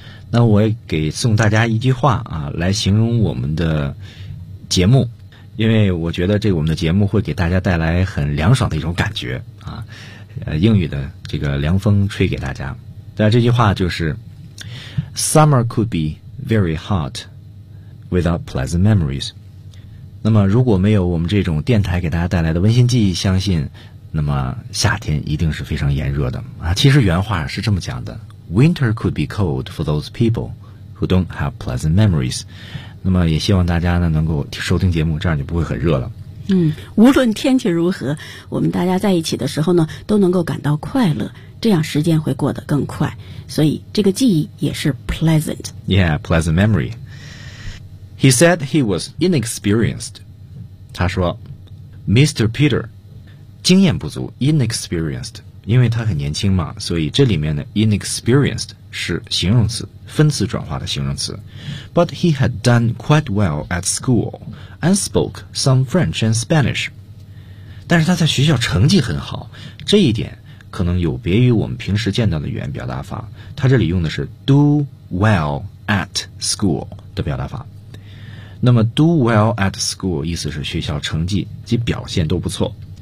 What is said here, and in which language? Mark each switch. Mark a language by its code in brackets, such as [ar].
[zh] 那我也给送大家一句话啊，来形容我们的节目，因为我觉得这个我们的节目会给大家带来很凉爽的一种感觉啊，英语的这个凉风吹给大家。那这句话就是 [en] summer could be very hot without pleasant memories。 [zh] 那么如果没有我们这种电台给大家带来的温馨记忆，相信那么夏天一定是非常炎热的啊。其实原话是这么讲的 [en] ：Winter could be cold for those people who don't have pleasant memories。 [zh] 那么也希望大家呢能够收听节目，这样就不会很热了。嗯，无论天气如何，我们大家在一起的时候呢，都能够感到快乐，这样时间会过得更快。所以这个记忆也是 pleasant。 [en] Yeah, pleasant memory. He said he was inexperienced. [zh] 他说 ，Mr. Peter， 经验不足 ，inexperienced， 因为他很年轻嘛，所以这里面的 inexperienced 是形容词，分词转化的形容词。 [en] But he had done quite well at school. And spoke some French and Spanish. [zh] 但是他在学校成绩很好，这一点可能有别于我们平时见到的语言表达法。他这里用的是 [en] do well at school [zh] 的表达法。那么 [en] do well at school [zh] 意思是学校成绩及表现都不错。